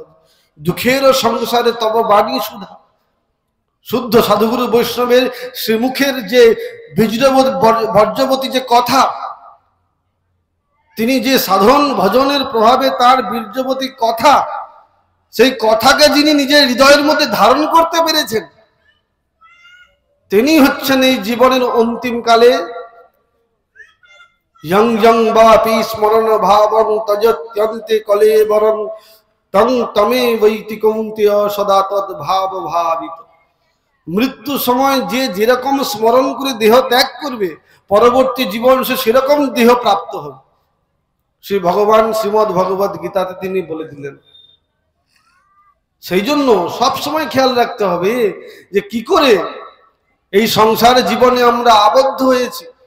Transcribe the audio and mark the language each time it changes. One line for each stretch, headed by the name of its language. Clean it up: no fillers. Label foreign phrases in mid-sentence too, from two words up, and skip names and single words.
Bangla: দুঃখের সংসারে তব বাণী সুধা। শুদ্ধ সাধুগুরু বৈষ্ণবের শ্রীমুখের যে বর্জবতী যে কথা, তিনি যে সাধন ভজনের প্রভাবে তার বীর্যবতী কথা, সেই কথাকে যিনি নিজের হৃদয়ের মধ্যে ধারণ করতে পেরেছেন, তিনি হচ্ছেন এই জীবনের অন্তিম কালে
Sanskrit: यं यं वापि स्मरण भावं तजत्यन्ते कलेवरं तं तमेवैति कौन्तेय सदा तद् भाव भावित।
Bangla: মৃত্যু সময় যে যেরকম স্মরণ করে দেহ ত্যাগ করবে পরবর্তী জীবন সে সেরকম দেহ প্রাপ্ত হবে। শ্রী ভগবান শ্রীমদ্ ভগবত গীতাতে তিনি বলে দিলেন। সেই জন্য সব সময় খেয়াল রাখতে হবে যে কি করে এই সংসার জীবনে আমরা আবদ্ধ হয়েছি।